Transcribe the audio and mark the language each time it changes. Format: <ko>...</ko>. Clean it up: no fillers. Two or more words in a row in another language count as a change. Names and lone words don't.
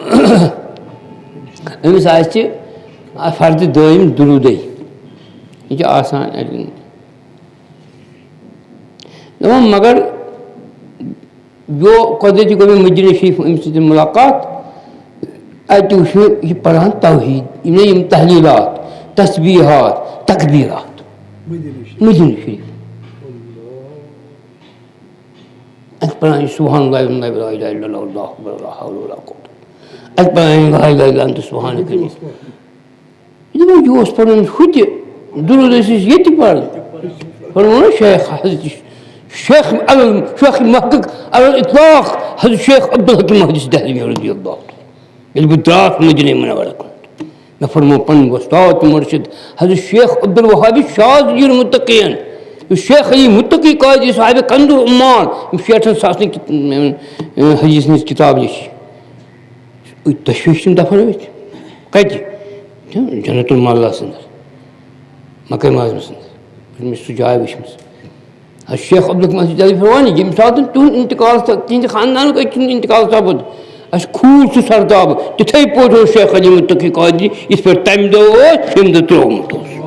<ks>أمِس آسہِ فردِ دٲیِم درودٕے یہِ چھُ آسان اَتٮ۪ن دپان مگر قۄدرٔتی گوٚو مےٚ مدیٖنہ شریٖف أمِس سۭتۍ مُلاقات اَتہِ وٕچھ مےٚ یہِ پران توحیٖد یِم تحلیٖلات تسبیٖحات تقبیٖرات مدیٖنہ شریٖف اَتہِ پران یہِ</ks> <ar>سبحان اللہ لا اِلہَ اِلَّا اللہ اللہُ اکبر لا حول ولا قوة</ar> <ks>اَتہِ پران</ks> <ar>لا اِلہَ اِلَّا انتَ سُبحانَکَ</ar> <ks>یہِ دپان یہِ اوس پران ہُہ تہِ درود ٲسۍ أسۍ ییٚتہِ پران فرمو نا شیخ حضرت شیخ شیخ محقق علی الاطلاق حضرت شیخ عبدالحکیم محدث دہلوی</ks> <ar>رضی اللہ</ar> <ks>ییٚلہِ بہٕ درٛاس مدیٖنہ منورہ کُن مےٚ فرمو پنُن وۄستاد تہٕ مُرشِد حضرت شیخ عبدالوہاب شاذلی المتقین یُس شیخ علی متقی قٲدی صاحبِ کنز العمال یِم 60,000 حدیث ہٕنٛز کِتاب لیٚچھ تشویٖش چھِم دفن ٲمٕتۍ کتہِ جنت المعلیٰ انٛدر مکہ معظمس انٛدر مےٚ چھِ سُہ جاے وٕچھمٕژ شیخ عبدالحکیم دہلوی فرمان ییٚمہِ ساتہٕ تُہُنٛد انتقال تِہنٛدِ خاندانُک أکۍ سُنٛد انتقال سپُد اَسہِ کھوٗل سُہ سرداب تِتھٕے پٲٹھۍ اوس شیخ علی متقی قٲدری یِتھ پٲٹھۍ تمہِ دۄہ اوس ییٚمہِ دۄہ ترٛوومُت اوس</ks>